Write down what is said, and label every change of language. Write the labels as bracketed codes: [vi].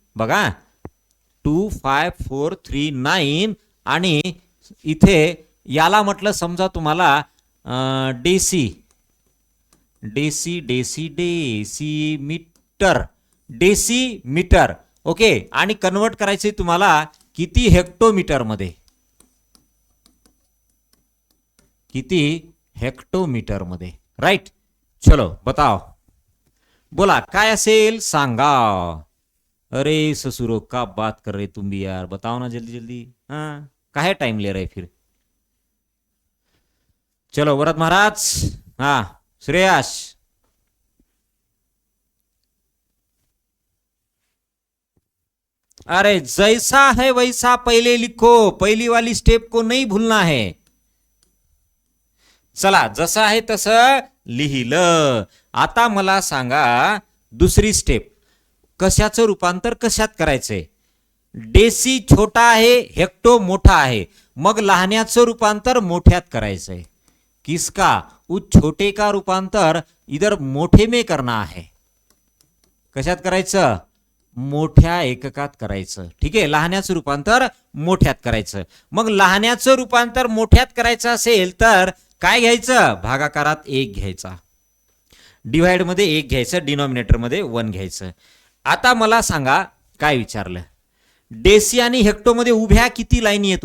[mr] बघा, 2 5 4 3 9 आणि इथे याला म्हटलं समजा तुम्हाला deci deci deci deci metre, deci metre. Okay, आणि कन्वर्ट करायचे तुम्हाला किती? हेक्टोमीटर मध्ये. किती? हेक्टोमीटर मध्ये. राइट. [hi] चलो बताओ, [mr] बोला काय असेल सांगा. [hi] अरे ससुरो, का बात कर रहे तुम भी यार, बताओ ना जल्दी जल्दी. हाँ, काहे टाइम ले रहे फिर. चलो वरद महाराज. हाँ श्रेयस. अरे जैसा है वैसा पहले लिखो, पहली वाली स्टेप को नहीं भूलना है. [mr] चला, जसं आहे तसं लिहिलं. आता मला सांगा दुसरी स्टेप, कशाचं रूपांतर कशात करायचंय? डेसी छोटा आहे, हेक्टो मोठा आहे, मग लहान्याचं रूपांतर मोठ्यात करायचंय. [hi] किसका? उस छोटे का रूपांतर इधर मोठे में करना है. [mr] कशात करायचं? मोठ्या एककात करायचं. ठीक आहे, लहान्याचं रूपांतर मोठ्यात करायचं. मग लहान्याचं रूपांतर मोठ्यात करायचं असेल तर काय घ्यायचं? भागाकारात 1 घ्यायचा, डिवाइड मध्ये 1 घ्यायचं, डिनॉमिनेटर मध्ये 1 घ्यायचं. आता मला सांगा काय विचारलं, डेसी आणि हेक्टो मध्ये उभ्या किती लाईनी आहेत?